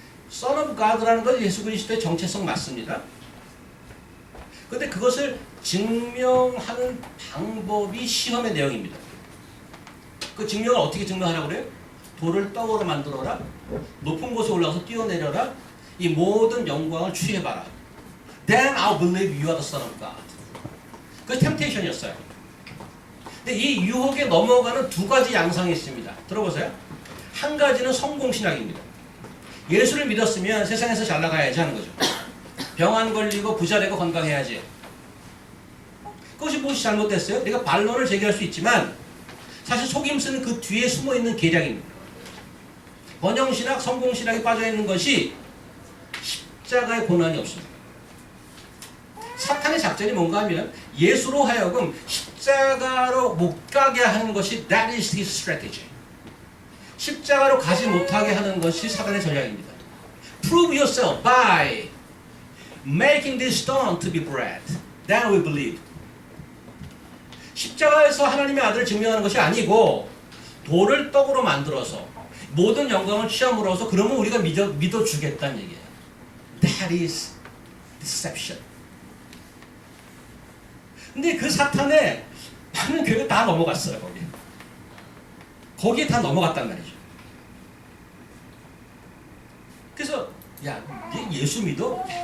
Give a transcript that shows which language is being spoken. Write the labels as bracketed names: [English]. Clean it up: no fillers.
[Korean] Son of God라는 건 예수 그리스도의 정체성 맞습니다. 그런데 그것을 증명하는 방법이 시험의 내용입니다. 그 증명을 어떻게 증명하라고 그래요? 돌을 떡으로 만들어라. 높은 곳에 올라가서 뛰어내려라. 이 모든 영광을 취해봐라. [English] Then I'll believe you are the son of God. [Korean] 그 템테이션이었어요. 근데 이 유혹에 넘어가는 두 가지 양상이 있습니다. 들어보세요. 한 가지는 성공신학입니다. 예수를 믿었으면 세상에서 잘 나가야지 하는 거죠. 병 안 걸리고 부자 되고 건강해야지. 그것이 무엇이 잘못됐어요? 내가 반론을 제기할 수 있지만 사실 속임수는 그 뒤에 숨어있는 계략입니다. 번영신학, 성공신학에 빠져있는 것이 십자가의 고난이 없습니다. 사탄의 작전이 뭔가 하면 예수로 하여금 십자가로 못 가게 하는 것이 [English] That is his strategy. [Korean] 십자가로 가지 못하게 하는 것이 사탄의 전략입니다. [English] Prove yourself by making this stone to be bread. Then we believe. [Korean] 십자가에서 하나님의 아들을 증명하는 것이 아니고 돌을 떡으로 만들어서 모든 영광을 취함으로써 그러면 우리가 믿어주겠다는 얘기예요. [English] That is deception. [Korean] 근데 그 사탄에 많은 교회가 다 넘어갔어요. 거기에 다 넘어갔단 말이죠. 그래서 야, 예수 믿어?